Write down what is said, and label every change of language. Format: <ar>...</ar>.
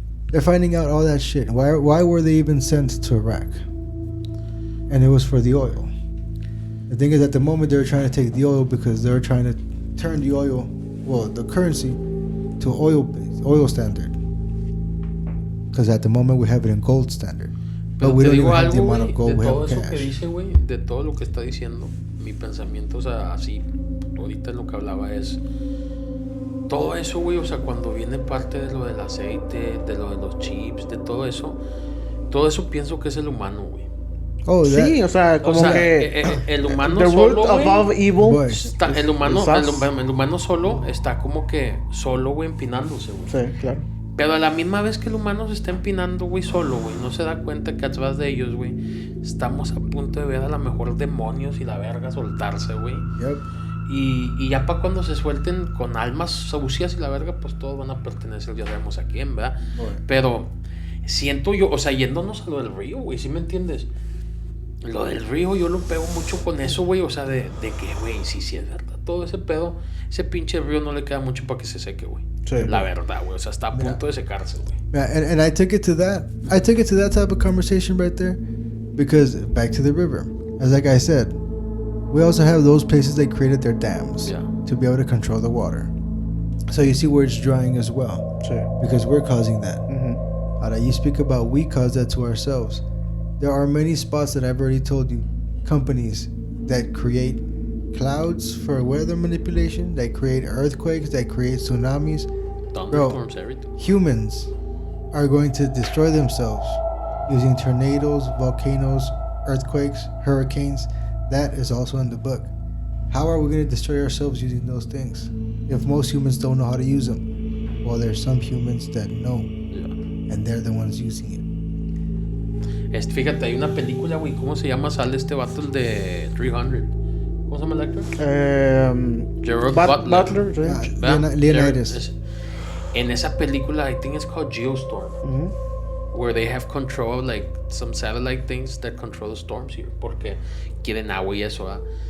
<en>They're finding out all that shit. Why were they even sent to Iraq? And it was for the oil. The thing is, at the moment, they were trying to take the oil because they were trying to turn the oil, well, the currency, to oil standard. Because at the moment, we have it in gold standard. But we don't even have the amount of gold we have cash.</en> <es>De todo eso que dice, güey, de todo lo que está diciendo, mi pensamiento, o sea, así, ahorita lo que hablaba es, todo eso, güey, o sea, cuando viene parte de lo del aceite, de lo de los chips, de todo eso, Todo eso pienso que es el humano, güey.</es> <en>Oh,</en> <es>sí, o sea, como que el humano</es> <en>the</en> <es>solo,</es> <en>root of all evil</en> <es>está, el humano solo está como que solo, güey, empinándose, güey. Sí, claro. Pero a la misma vez que el humano se está empinando, güey, solo, güey, no se da cuenta que atrás de ellos, güey, estamos a punto de ver a lo mejor demonios y la verga soltarse, güey.</es> <en>Yep.</en> <es>Y ya para cuando se suelten con almas sucias y la verga, pues todos van a pertenecer, ya sabemos a quién, ¿verdad? Bueno. Pero siento yo, o sea, yéndonos a lo del río, güey, ¿sí me entiendes? Lo del río yo lo pego mucho con eso, güey, o sea, de que, güey, sí es verdad, todo ese pedo, ese pinche río no le queda mucho para que se seque, güey. Sí, la verdad, güey, o sea, está a punto de secarse, güey.</es> <en>Yeah, and I took it to that type of conversation right there, because back to the river, as like I said, we also have those places that created their dams to be able to control the water. So you see where it's drying as well, because we're causing that. You speak about we cause that to ourselves. There are many spots that I've already told you, companies that create clouds for weather manipulation, that create earthquakes, that create tsunamis. Thunderstorms, everything. Humans are going to destroy themselves using tornadoes, volcanoes, earthquakes, hurricanes. That is also in the book. How are we going to destroy ourselves using those things if most humans don't know how to use them? Well, there's some humans that know, and they're the ones using it.</en> <es>Fíjate, hay una película, güey, ¿cómo se llama? Sale este vato, el de 300. ¿Cómo se llama el actor? Gerard Butler. Leonidas. En esa película,</es> <en>I think it's called Geostorm, where they have control, like some satellite things that control the storms here,</en> <es>porque quieren agua y eso, ¿ah?</es>